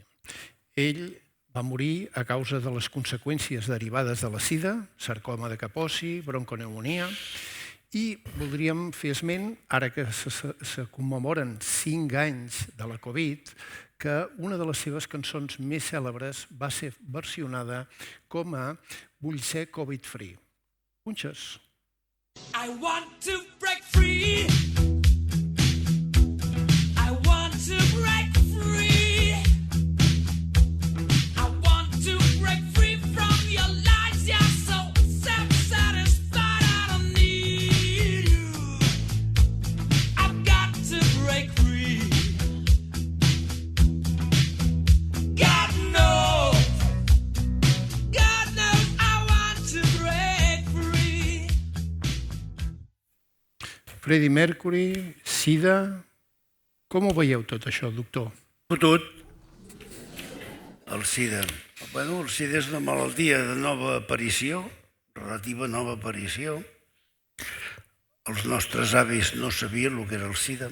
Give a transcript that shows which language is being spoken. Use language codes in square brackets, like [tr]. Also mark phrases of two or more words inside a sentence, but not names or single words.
[ca] Ell va morir a causa de les conseqüències derivades de la sida, sarcoma de Kaposi, bronconeumonia, i voldríem fer esment, ara que se commemoren 5 anys de la Covid, que una de les seves cançons més cèlebres va ser versionada com a Vull ser Covid-free. Punxes. [en] I want to break free. I want to break free. I want to break free from your lies. You're so self-satisfied. I don't need you. I've got to break free. God knows I want to break free. [ca] Freddie Mercury, sida... Com ho veieu tot això, doctor? Fotut. El sida. Bueno, el sida és una malaltia de nova aparició, relativa nova aparició. Els nostres avis no sabien el que era el sida.